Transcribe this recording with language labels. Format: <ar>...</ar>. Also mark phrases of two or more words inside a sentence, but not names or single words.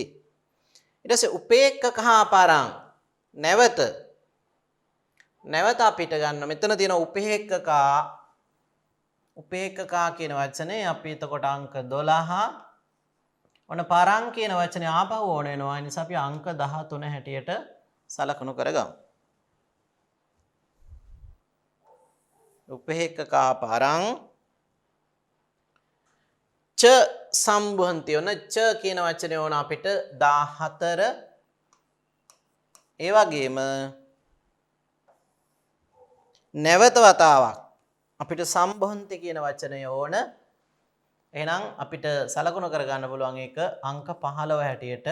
<si>ඊට පස්සේ</si> <pi>උපේක්ඛකා පරං</pi> <si>නැවත අපිට ගන්න මෙතන තියෙන උපේක්ඛකා කියන වචනේ අපි එතකොට අංක 12 ඔන්න පරං කියන වචනේ ආපහු ඕන වෙනවා. ඒ නිසා අපි අංක 13 හැටියට සලකනු කරගමු.</si> <pi>උපේක්ඛකා පරං ච සම්බොන්ති.</pi> <si>ඔන්න ච කියන වචනේ ඕන අපිට 14. ඒ වගේම නැවත වතාවක් අපිට සම්බොන්ති කියන වචනය ඕන. එහෙනම් අපිට සලකුණු කරගන්න පුළුවන් ඒක අංක 15 හැටියට.</si>